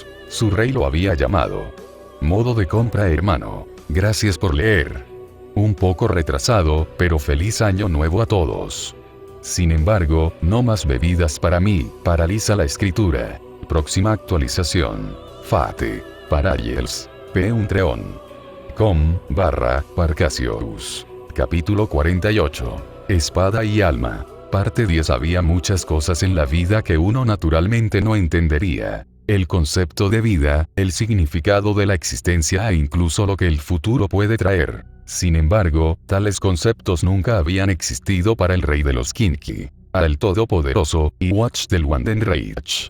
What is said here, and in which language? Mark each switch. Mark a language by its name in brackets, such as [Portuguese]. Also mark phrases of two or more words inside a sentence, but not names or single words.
[Spanish] Su rey lo había llamado. Modo de compra, hermano. Gracias por leer. Un poco retrasado, pero feliz año nuevo a todos. Sin embargo, no más bebidas para mí, paraliza la escritura. Próxima actualización. Fate. Parallels. P1treon. com/Parcasius. Capítulo 48. Espada y alma. Parte 10. Había muchas cosas en la vida que uno naturalmente no entendería. El concepto de vida, el significado de la existencia e incluso lo que el futuro puede traer. Sin embargo, tales conceptos nunca habían existido para el rey de los Kinky, al todopoderoso, y Watch del Wanden Reich.